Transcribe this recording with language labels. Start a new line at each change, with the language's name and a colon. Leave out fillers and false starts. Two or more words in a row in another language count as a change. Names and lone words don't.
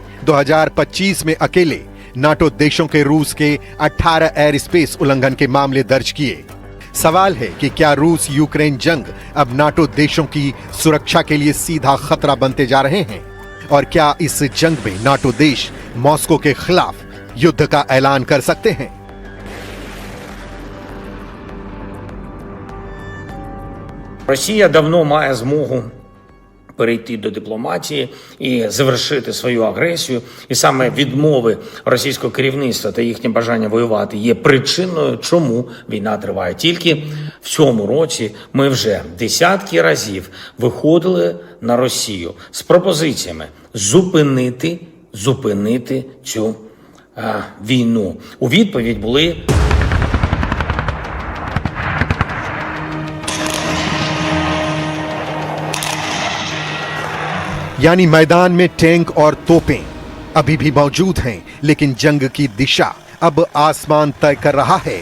Hindi: 2025 में अकेले नाटो देशों के रूस के 18
English: air space
Hindi: उल्लंघन के मामले दर्ज किए। सवाल है कि क्या रूस यूक्रेन जंग अब नाटो देशों की सुरक्षा के लिए सीधा खतरा बनते जा रहे हैं? और क्या इस जंग में नाटो देश मॉस्को के खिलाफ युद्ध का ऐलान कर सकते हैं?
Ukrainian: Росія давно має змогу перейти до дипломатії і завершити свою агресію. І саме відмови російського керівництва та їхнє бажання воювати є причиною, чому війна триває. Тільки в цьому році ми вже десятки разів виходили на Росію з пропозиціями зупинити цю війну. У відповідь були
Hindi: यानी मैदान में टैंक और तोपें अभी भी मौजूद हैं, लेकिन जंग की दिशा अब आसमान तय कर रहा है।